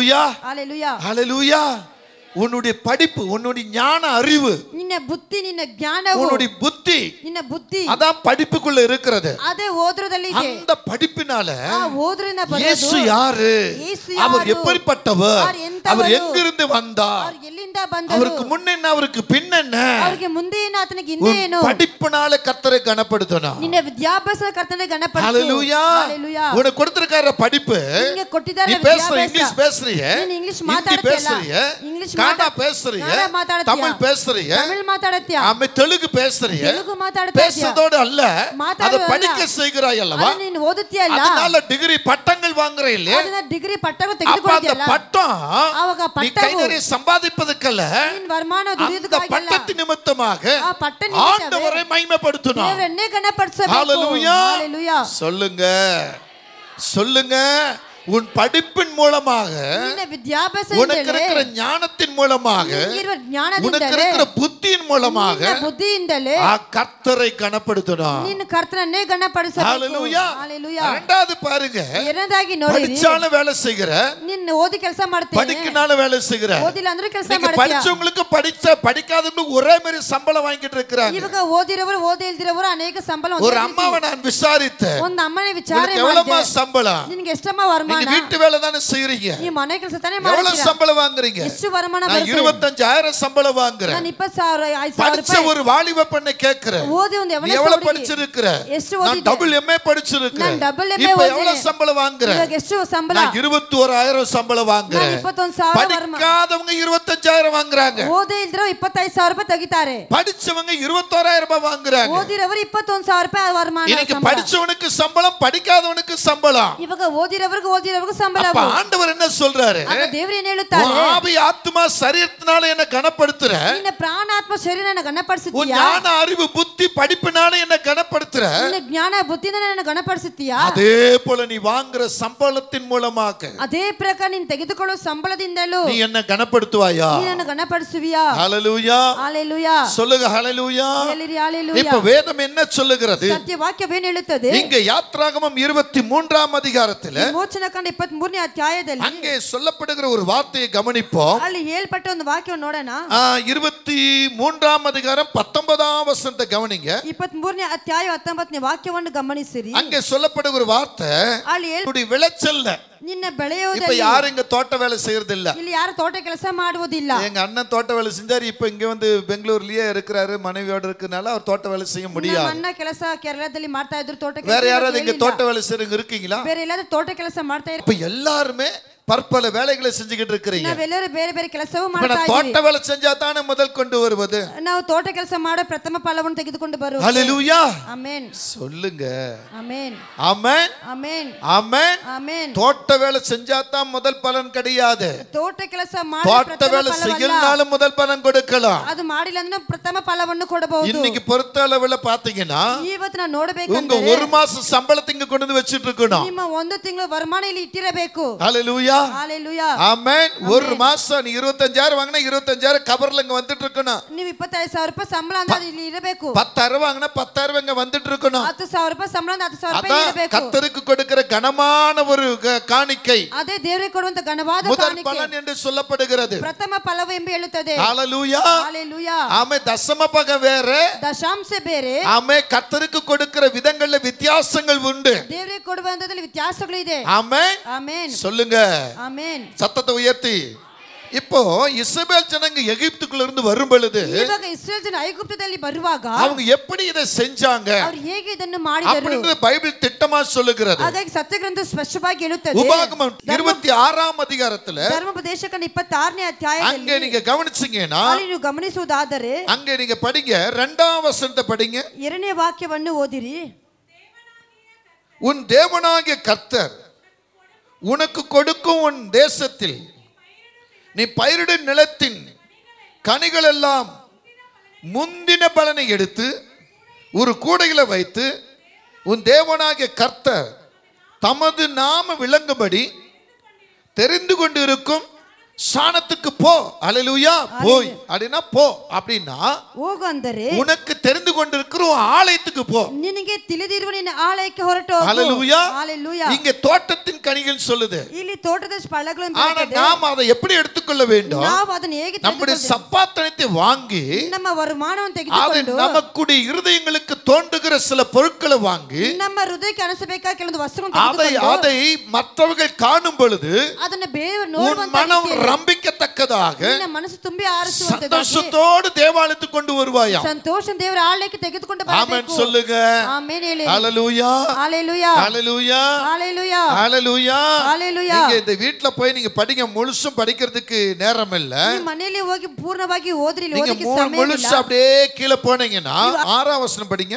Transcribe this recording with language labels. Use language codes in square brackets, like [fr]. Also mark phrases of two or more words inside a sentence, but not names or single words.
[ta] ஹalleluya. ஹalleluya. ஹalleluya. உன்னுடைய படிப்பு, உன்னுடைய ஞான அறிவு, [kn] ನಿನ್ನ ಬುದ್ಧಿ, ನಿನ್ನ ಜ್ಞಾನವು, [ta] உன்னுடைய புத்தி, [kn] ನಿನ್ನ ಬುದ್ಧಿ [ta] அதான் படிப்புக்குள்ள இருக்கிறது. [kn] ಅದೇ ಓದ್ರದಲ್ಲಿ ಇದೆ. [ta] அந்த படிப்பினால [kn] ಆ ಓದ್ರಿಂದ [ta] இயேசு [kn] ಬರೋದು [ta] யாரு, இயேசு அவர் யாரு, எப்படிப்பட்டவர், [kn] அவர் ಎಂತವರು, [ta] அவர் எங்கிருந்து வந்தார், [kn] ಅವರು ಎಲ್ಲಿಂದ ಬಂದರು, [ta] அவருக்கு முன்னென்ன அவருக்கு பின்னென்ன, [kn] ಅವರಿಗೆ ಮುಂದೆ ಏನು ಆತನಿಗೆ ಹಿಂದೆ [ta] உன் [kn] ಏನು. [ta] படிப்பினால கர்த்தரை கனப்படுத்தணும். [kn] ನಿನ್ನ ವಿದ್ಯಾಭ್ಯಾಸ ಕರ್ತನೆ ಗಣಪಡಿಸು. [ta] ஹalleluya. ஹalleluya. உனக்கு கொடுத்திருக்கார படிப்பு, [kn] ನಿಮಗೆ ಕೊಟ್ಟಿದ್ದಾರೆ [ta] நீ பேசுற [kn] ವಿದ್ಯಾಭ್ಯಾಸ. [ta] இங்கிலீஷ் பேசுறியே, [kn] ನೀನು ಇಂಗ್ಲಿಷ್ [ta] ஹிந்தி [kn] ಮಾತಾಡ್ತೀಯಲ್ಲ, [ta] பேசுறியே, [kn] ಇಂಗ್ಲಿಷ್ [ta] கன்னடா பேசுறியே, [kn] ಕನ್ನಡ ಮಾತಾಡ್ತೀಯ, [ta] தமிழ் பேசுறியே, [kn] ತಮಿಳ್ ಮಾತಾಡ್ತೀಯ, [ta] ஆமென், தெலுங்கு பேசுறியே, [kn] ತೆಲುಗು ಮಾತಾಡ್ತೀಯ, [ta] பேசுறதோடு அல்ல, அதை [kn] ಮಾತಾಡುವ [ta] படிக்க செய்கிறாய் அல்லவா, [kn] ಅದನ್ನ ನೀನು ಓದುತ್ತೀಯಲ್ಲ, [ta] அதனால டிகிரி பட்டங்கள் வாங்குற இல்லையா, [kn] ಅದನ್ನ ಡಿಗ್ರಿ ಪಟ್ಟವ [ta] அப்ப அந்த [kn] ತೆಗೆದುಕೊಳ್ಳುತ್ತೀಯಲ್ಲ, [ta] பட்டம் [kn] ಆವಾಗ [ta] நீ கை [kn] ಪಟ್ಟವು [ta] நிறைய சம்பாதிப்பதற்கல்ல, [kn] ನಿನ್ನ ವರಮಾನ [ta] அந்த [kn] ದುಡಿಯೋದಕ್ಕಾಗಲ್ಲ, [ta] பட்டத்தின் நிமித்தமாக [kn] ಆ ಪಟ್ಟ ನಿಮಿತ್ತವೇ [ta] ஆண்டவரை மகிமைப்படுத்தணும். [kn] ದೇವರನ್ನೇ ಗಣಪಡಿಸಬೇಕು. [ta] ஹalleluya. ஹalleluya. சொல்லுங்க, சொல்லுங்க, உன் படிப்பின் மூலமாக, [kn] ನಿನ್ನ ವಿದ್ಯಾಭ್ಯಾಸ [ta] உனக்கு இருக்கிற ஞானத்தின் மூலமாக, [kn] ನಿನಗಿರುವ [ta] உனக்கு [kn] ಜ್ಞಾನದಿಂದಲೇ, [ta] இருக்கிற புத்தியின் மூலமாக [kn] ನಿನ್ನ ಬುದ್ಧಿಯಿಂದಲೇ [ta] கர்த்தரை கனப்படுத்தணும். [kn] ನಿನ್ನ ಕರ್ತನನ್ನೇ ಗಣಪಡಿಸಬೇಕು. [ta] ஹalleluya. ஹalleluya. இரண்டாவது பாருங்க, [kn] ಎರಡನೇದಾಗಿ ನೋಡಿರಿ, [ta] படிச்சாலும் வேலை செய்கிற, [kn] ನಿನ್ನ ಓದಿ ಕೆಲಸ ಮಾಡ್ತೇನೆ, [ta] படிக்கனாலும் வேலை செய்கிற, [kn] ಓದಿಲ್ಲ ಅಂದ್ರೂ ಕೆಲಸ [ta] நீங்க [kn] ಮಾಡ್ತೀಯ. [ta] படிச்சவங்களுக்கு படிக்காதவங்களுக்கு ஒரே மாதிரி சம்பளம் வாங்கிட்டு இருக்கிறாங்க. [kn] ಇವಾಗ ಓದಿರೋರು ಓದಿ ಇಲ್ದಿರೋರು ಅನೇಕ ಸಂಬಳ [ta] ஒரு அம்மாவை நான் விசாரித்தேன், [kn] ಒಂದು ಅಮ್ಮನೇ ವಿಚಾರ [ta] உனக்கு எவ்வளவுமா [kn] ಮಾಡಿದೆ, [ta] சம்பளம், [kn] ನಿನಗೆ ಎಷ್ಟಮ್ಮ ವರಮಾನ, [ta] நீங்க வீட்டு வேலை தானே செய்றீங்க, [kn] ಈ ಮನೆ ಕೆಲಸ ತಾನೇ [ta] எவ்வளவு [kn] ಮಾಡ್ತೀರಾ, [ta] சம்பளம் வாங்குறீங்க, [kn] ಎಷ್ಟು ವರಮಾನ [ta] நான் [kn] ಬರುತ್ತೆ, [ta] 25,000 சம்பளம் வாங்குறேன். [kn] ನಾನು 20,000 5,000 [ta] படிச்ச [kn] ರೂಪಾಯಿ [ta] ஒரு வாலிப பெண்ணை கேக்குறேன், [kn] ಓದಿ ಒಂದು [ta] நீ [kn] ಎವನೇ [ta] எவ்வளவு [kn] ಹುಡುಗಿ, [ta] படிச்சிருக்கிற, [kn] ಎಷ್ಟು [ta] நான் [kn] ಓದಿದೆ, [en] double MA [ta] படிச்சிருக்கிறேன், நான் [en] double MA [ta] இப்ப ஓதினேன். எவ்வளவு சம்பளம் வாங்குறேன், [kn] ಇವಾಗ ಎಷ್ಟು ಸಂಬಳ, [ta] நான் 21,000 சம்பளம் [kn] ನಾನು [ta] வாங்குறேன். [kn] 21,000 ವರಮಾನ, [ta] படிக்காதவங்க 25,000 வாங்குறாங்க, [kn] ಓದಿ ಇಲ್ದಿರೋ 25,000 ರೂಪಾಯಿ ತೆಗಿತಾರೆ, [ta] படிச்சவங்க 21,000 ரூபாய் வாங்குறாங்க. [kn] ಓದಿರೋರು 21,000 ರೂಪಾಯಿ ವರಮಾನ [ta] இன்னைக்கு [kn] ಸಂಬಳ. [ta] படிச்சவனுக்கு சம்பளம், படிக்காதவனுக்கு சம்பளம். [kn] ಇವಾಗ ಓದಿರೋರ್ಗೂ ಸಂಬಳ. [ta] அப்ப ஆண்டவர் என்ன சொல்றாரு, [kn] ಆಗ ದೇವರು ಏನು ಹೇಳುತ್ತಾರೆ, [ta] உன் ஆவி ஆத்மா சரீரத்தினால என்ன கனப்படுத்துற, [kn] ನಿನ್ನ ಪ್ರಾಣಾತ್ಮ ಶರೀರನ [ta] உன் [kn] ಗಣಪಡಿಸುತ್ತೀಯಾ, [ta] ஞான அறிவு புத்தி படிப்பினால என்ன கனப்படுத்துற, [kn] ನಿನ್ನ ಜ್ಞಾನ ಬುದ್ಧಿಯಿಂದ ನನ್ನ ಗಣಪಡಿಸುತ್ತೀಯಾ, [ta] அதே போல நீ வாங்குற சம்பளத்தின் மூலமாக [kn] ಅದೇ ಪ್ರಕಾರ ನೀನು ತೆಗೆದುಕೊಳ್ಳುವ ಸಂಬಳದಿಂದಲೂ [ta] நீ என்ன கனப்படுத்துவாயா? [kn] ನೀನನ್ನು ಗಣಪಡಿಸುವಿಯಾ. [ta] ஹalleluya. ஹalleluya. சொல்லுங்க ஹalleluya. [kn] ಹೇಳಿರಿ ஹalleluya. [ta] இப்ப வேதம் என்ன சொல்லுகிறது? [kn] ಸತ್ಯ ವಾಕ್ಯವೇನು ಹೇಳುತ್ತದೆ? [ta] இங்க யாத்ராகமம் 23ஆம் அதிகாரத்தில் [kn] ವಿಮೋಚನ ಕಾಂಡ 23ನೇ ಅಧ್ಯಾಯದಲ್ಲಿ [ta] அங்கே சொல்லப்படுகிற ஒரு வார்த்தையை கவனிப்போம். [kn] ಅಲ್ಲಿ ಹೇಳ್ಪಟ್ಟ ಒಂದು ವಾಕ್ಯವನ್ನು ನೋಡೋಣ. [ta] 23ஆம் அதிகாரம் 19ஆம் வசனத்தை கவனிங்க. [kn] 23ನೇ ಅಧ್ಯಾಯ 19ನೇ ವಾಕ್ಯವನ್ನು ಗಮನಿಸಿರಿ. [ta] அங்கே சொல்லப்படுகிற ஒரு வார்த்தை, [kn] ಅಲ್ಲಿ [ta] உன்னுடைய விளைச்சல்ல [kn] ನಿನ್ನ [ta] இப்ப [kn] ಬೆಳೆಯೋದಲ್ಲಿ [ta] யாரும் இங்க தோட்ட வேலை செய்யறது இல்ல. [kn] ಇಲ್ಲಿ ಯಾರು ತೋಟ ಕೆಲಸ ಮಾಡುವುದಿಲ್ಲ. [ta] எங்க அண்ணன் தோட்ட வேலை செஞ்சாரு, இப்ப இங்க வந்து பெங்களூர்லயே இருக்கிறாரு, மனைவியோட இருக்கனால அவர் தோட்ட வேலை செய்ய [kn] ನಮ್ಮ [ta] முடியாது. [kn] ಅಣ್ಣ ಕೆಲಸ ಕೇರಳದಲ್ಲಿ ಮಾಡ್ತಾ ಇದ್ರು ತೋಟ [ta] வேற [kn] ಕೆಲಸ. [ta] யாராவது இங்க தோட்ட வேலை செய்றவங்க இருக்கீங்களா? [kn] ಬೇರೆ ಎಲ್ಲಾದ್ರೂ ತೋಟ ಕೆಲಸ ಮಾಡ್ತಾ ಇರೋ? [ta] இப்ப எல்லாருமே பற்பல வேலைகளை செஞ்சுக்கிட்டு இருக்கிறீங்க. [kn] ನಾವೆಲ್ಲರೂ ಬೇರೆ ಬೇರೆ ಕೆಲಸವೂ [ta] இப்ப [kn] ಮಾಡ್ತಾ [ta] நான் [kn] ಇದ್ದೀವಿ. [ta] தோட்ட வேலை செஞ்சா தானே முதல் கொண்டு வருவது. [kn] ನಾವು ತೋಟ ಕೆಲಸ ಮಾಡೋ ಪ್ರಥಮ ಫಲವನ್ನು ತೆಗೆದುಕೊಂಡು ಬರುವುದು. [ta] ஹalleluya. [kn] ಆಮೆನ್. [ta] சொல்லுங்க. [kn] ಆಮೆನ್. [ta] ஆமென். [kn] ಆಮೆನ್. [ta] ஆமென். [kn] ಆಮೆನ್. [ta] தோட்ட வேலை செஞ்சா தான் முதல் பலன் கிடையாது. [kn] ತೋಟ ಕೆಲಸ ಮಾಡೋ [ta] தோட்ட [kn] ಪ್ರಥಮ [ta] வேலை [kn] ಫಲವಲ್ಲ. [ta] செய்யலனாலும் முதல் பலன் கொடுக்கலாம். [kn] ಅದು ಮಾಡಿಲ್ಲ ಅಂದ್ರೆ ಪ್ರಥಮ ಫಲವನ್ನು ಕೊಡಬಹುದು. [ta] இன்னைக்கு பொறுத்த அளவுல பாத்தீங்கன்னா [kn] ಇವತ್ತು ನಾವು [ta] உங்க [kn] ನೋಡಬೇಕಂದ್ರೆ [ta] ஒரு மாசம் சம்பளத்தை இங்க கொண்டு வந்து வச்சிட்டு இருக்கணும். [kn] ನಿಮ್ಮ ಒಂದು ತಿಂಗಳ ವರಮಾನ ಇಲ್ಲಿ ಇಟ್ಟಿರಬೇಕು. [ta] ஹalleluya. ஹalleluya. ஆமென். ஒரு மாசம் நீ 25,000 வாங்கினா 25,000 கவர்ல இங்க வந்துட்டு இருக்கணும். [kn] ನೀವು 25,000 ರೂಪಾಯಿ ಸಂಬಳ ಅಂತ ಇಲ್ಲಿ ಇರಬೇಕು. [ta] 10,000 வாங்கினா 10,000 இங்க வந்துட்டு இருக்கணும். [kn] 10,000 ರೂಪಾಯಿ ಸಂಬಳ ಅಂತ 10,000 ರೂಪಾಯಿ [ta] அதான் [kn] ಇರಬೇಕು. [ta] கர்த்தருக்கு கொடுக்கிற கனமான ஒரு காணிக்கை, [kn] ಅದೇ ದೇವರಿಗೆ ಕೊಡುವಂತ ಘನವಾದ [ta] முதல் [kn] ಕಾಣಿಕೆ, [ta] பலன் என்று சொல்லப்படுகிறது. [kn] ಪ್ರಥಮ ಫಲವು ಎಂದು ಹೇಳುತ್ತದೆ. [ta] ஹalleluya. ஹalleluya. ஆமே. தசம பகம் வேற, [kn] ದಶಾಂಶ ಬೇರೆ. [ta] ஆமே. கர்த்தருக்கு கொடுக்கிற விதங்கள்ல வித்தியாசங்கள் உண்டு. [kn] ದೇವರಿಗೆ ಕೊಡುವಂತದಲ್ಲಿ ವ್ಯತ್ಯಾಸಗಳು ಇದೆ. [ta] ஆமென். [kn] ಆಮೆನ್. [ta] சொல்லுங்க. [kn] ಆಮೆನ್. [ta] சத்தத்தை உயர்த்தி. இப்போ இஸ்ரவேல் ஜனங்க எகிப்துக்குள்ள இருந்து வரும் பொழுது [kn] ಇವಾಗ ಇಸ್ರೇಲ್ ಜನ ಐಗುಪ್ತದಲ್ಲಿ ಬರುವಾಗ [ta] அவங்க எப்படி இதை செஞ்சாங்க [kn] ಅವರು ಹೇಗೆ ಇದನ್ನು ಮಾಡಿದರು [ta] அப்படின்றது பைபிள் திட்டமா சொல்லுகிறது. [kn] ಹಾಗಾಗಿ ಸತ್ಯಗ್ರಂಥ ಸ್ಪಷ್ಟವಾಗಿ ಹೇಳುತ್ತದೆ. [ta] உபாகமம் 26ஆம் அதிகாரத்துல [kn] ಧರ್ಮೋಪದೇಶಕಾಂಡ 26ನೇ ಅಧ್ಯಾಯದಲ್ಲಿ [ta] அங்க நீங்க கவனிச்சீங்கன்னா, [kn] ಅಲ್ಲಿ ನೀವು ಗಮನಿಸುವುದಾದರೆ [ta] அங்க நீங்க படிங்க, 2ஆம் வசனத்தை படிங்க. [kn] 2ನೇ ವಾಕ್ಯವನ್ನು ಓದಿರಿ. [ta] உன் தேவனாகிய கர்த்தர் உனக்கு கொடுக்கும் உன் தேசத்தில் நீ பயிரிடும் நிலத்தின் கனிகள் எல்லாம் முந்தின பலனை எடுத்து ஒரு கூடையில வைத்து உன் தேவனாகிய கர்த்தர் தமது நாம விளங்கும்படி தெரிந்து கொண்டிருக்கும் ஸ்தானத்துக்கு போ. அல்லேலூயா. போய் அப்படின்னா போ அப்படின்னா [kn] ಹೋಗು ಅಂದರೆ [ta] உனக்கு தெரிந்து கொண்டிருக்கிற ஆலயத்துக்கு போ. [kn] ನಿನಗೆ ತಿಳಿದಿರುವ ನಿನ್ನ ಆಲಯಕ್ಕೆ ಹೊರಟು ಹೋಗು. [ta] அல்லேலூயா. ஹalleluya. இங்க தோட்டத்தின் கனிகள் சொல்லுது. [kn] ಇಲ್ಲಿ ತೋಟದ ಫಲಗಳನ್ನು [ta] ஆனா [kn] ಬೆಳೆದಿದೆ. [ta] நாம் அதை எப்படி எடுத்துக்கொள்ள வேண்டும்? [kn] ನಾವು ಅದನ್ನು ಹೇಗೆ [ta] நம்முடைய சம்பாத்தனத்தை வாங்கி [kn] ನಮ್ಮ ವರಮಾನವನ್ನು [ta] அதை [kn] ತೆಗೆದುಕೊಂಡು [ta] நமக்குடைய இருதயங்களுக்கு தோன்றுகிற சில பொருட்களை வாங்கி [kn] ನಮ್ಮ ಹೃದಯಕ್ಕೆ ಅನಿಸಬೇಕಾದ ಕೆಲವೊಂದು ವಸ್ತುಗಳನ್ನು [ta] அதை [kn] ತೆಗೆದುಕೊಂಡು [ta] அதை மற்றவர்கள் காணும் பொழுது [kn] ಅದನ್ನ ಬೇರೆಯವರು [ta] உன் [kn] ನೋಡುವಂತ [ta] மனம் [kn] ರೀತಿಯಲ್ಲಿ [ta] ரம்பிக்கத்தக்கதாக [kn] ನಿನ್ನ ಮನಸ್ಸು ತುಂಬಿ ಆರಿಸುವಂತದಾಗಿ [ta] சந்தோஷத்தோடு தேவாலயத்துக்கு கொண்டு வருவாயா. [kn] ಸಂತೋಷ ದೇವರ ಆಲಯಕ್ಕೆ ತೆಗೆದುಕೊಂಡು [ta] ஆமென் [kn] ಬರಬೇಕು. [ta] சொல்லுங்க. [kn] ಆಮೆನ್ ಹೇಳಿ. [ta] ஹalleluya. ஹalleluya. ஹalleluya. ஹalleluya. ஹalleluya. ஹalleluya. நீங்க இந்த வீட்ல போய் நீங்க படிங்க, முழுசும் படிக்கிறதுக்கு நேரம் இல்ல. [kn] ನೀವು ಮನೆಯಲ್ಲಿ ಹೋಗಿ ಪೂರ್ಣವಾಗಿ ಓದ್ರಿ, [ta] நீங்க [kn] ಓದಕ್ಕೆ ಸಮಯ [ta] முழுசு [kn] ಇಲ್ಲ. [ta] அப்படியே கீழே போனீங்கன்னா 6ஆம் வசனம் படிங்க.